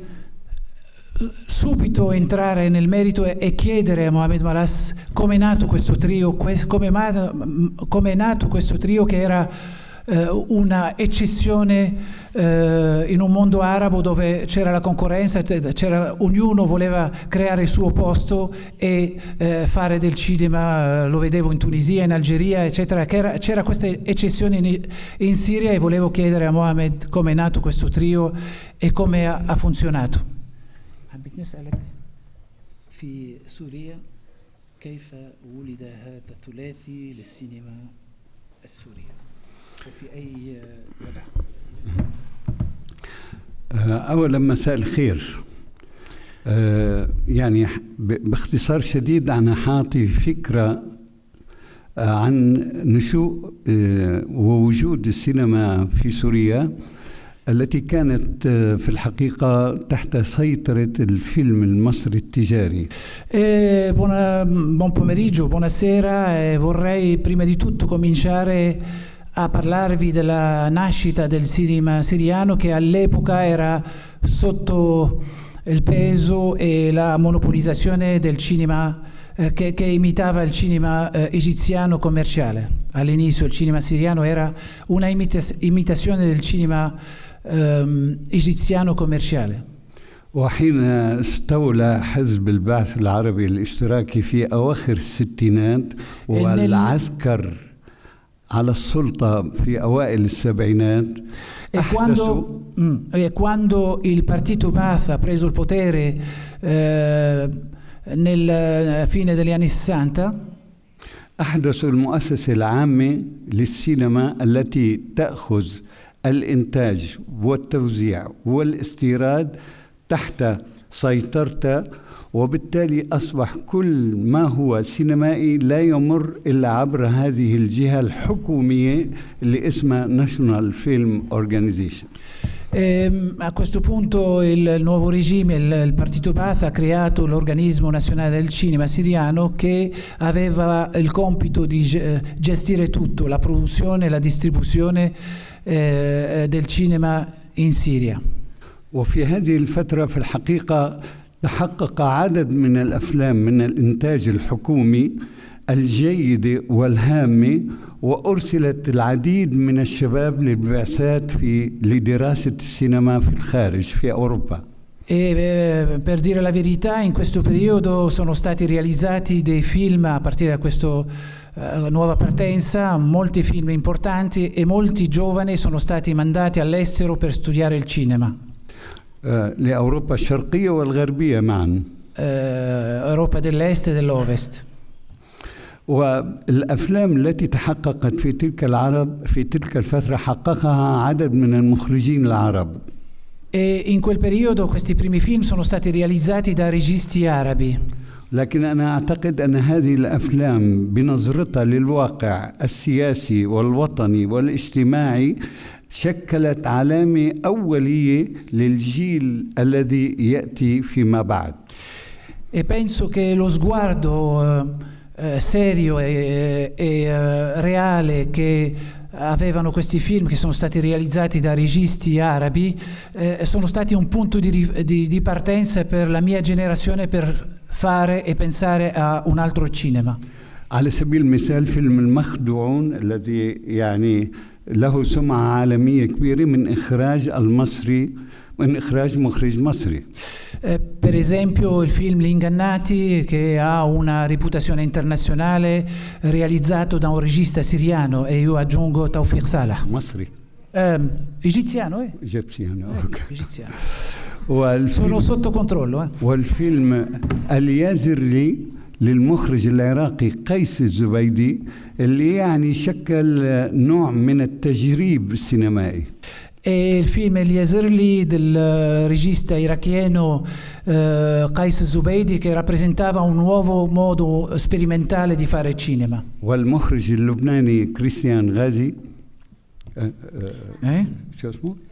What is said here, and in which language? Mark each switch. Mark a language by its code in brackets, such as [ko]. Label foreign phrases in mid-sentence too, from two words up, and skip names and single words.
[it] subito entrare nel merito e chiedere a Mohamed Malas come è nato questo trio, come è nato questo trio che era una eccezione in un mondo arabo dove c'era la concorrenza, ognuno voleva creare il suo posto e fare del cinema. Lo vedevo in Tunisia, in Algeria, eccetera. C'era questa eccezione in Siria, e volevo chiedere a Mohamed come è nato questo trio e come ha funzionato. [ar] حبيت نسألك في سوريا كيف ولد هذا الثلاثي للسينما السورية وفي أي وضع؟ أولا مساء الخير. يعني باختصار شديد أنا حاطي فكرة عن نشوء ووجود السينما في سوريا التي كانت في الحقيقة تحت سيطرة الفيلم المصري التجاري. [it] Buon pomeriggio, buonasera. Vorrei prima di tutto cominciare a parlarvi della nascita del cinema siriano, che all'epoca era sotto il peso e la monopolizzazione del cinema che imitava il cinema egiziano commerciale. All'inizio il cinema siriano era una imitazione del cinema egiziano commerciale. [ar] وحين استولى حزب البعث العربي الاشتراكي في أواخر الستينات والعسكر على السلطة في أوائل السبعينات [it] quando il partito Ba'ath ha preso il potere nel fine degli anni 60 [ar] أحدثوا المؤسسة العامة للسينما التي تأخذ الإنتاج والتوزيع والاستيراد تحت سيطرتها، وبالتالي أصبح كل ما هو سينمائي لا يمر إلا عبر هذه الجهة الحكومية اللي اسمها National Film Organization. [it] A questo punto il nuovo regime, il partito Ba'ath, ha creato l'organismo nazionale del cinema siriano che aveva il compito di gestire tutto, la produzione e la distribuzione del cinema in Siria. [ar] وفي هذه الفترة في الحقيقة تحقق عدد من الأفلام من الإنتاج الحكومي الجيدة والهامة، وأرسلت العديد من الشباب للبعثات لدراسة السينما في الخارج في أوروبا. [it] Per dire la verità, in questo periodo sono stati realizzati dei film a partire da questa nuova partenza, molti film importanti, e molti giovani sono stati mandati all'estero per studiare il cinema. [ar] لأوروبا الشرقية والغربية معا. [it] Europa dell'Est e dell'Ovest. [ar] والأفلام التي تحققت في تلك الفترة حققها عدد من المخرجين العرب. [it] E in quel periodo questi primi film sono stati realizzati da registi arabi. [ar] لكن أنا أعتقد أن هذه الأفلام بنظرتها للواقع السياسي والوطني والاجتماعي شكلت علامة أولية للجيل الذي يأتي فيما بعد. [it] E penso che lo sguardo serio e reale che avevano questi film, che sono stati realizzati da registi arabi, sono stati un punto di partenza per la mia generazione per fare e pensare a un altro cinema. [ar] على سبيل المثال فيلم المخدوعون الذي يعني له سمعة عالمية كبيرة من إخراج مخرج مصري. [it] Per esempio il film Gli Ingannati, che ha una reputazione internazionale, realizzato da un regista siriano, e io aggiungo Tawfiq Salah. [ar] مصري. [it] Egiziano, Egiziano. Egiziano. Sono sotto controllo. [ar] والفيلم اليازرلي للمخرج العراقي قيس الزبيدي اللي يعني شكل نوع من التجريب السينمائي. [it] E il film Lezioni del regista iracheno Qais Zubeidi, che rappresentava un nuovo modo sperimentale di fare cinema. [ar] والمخرج اللبناني كريستيان غازي شو اسمه؟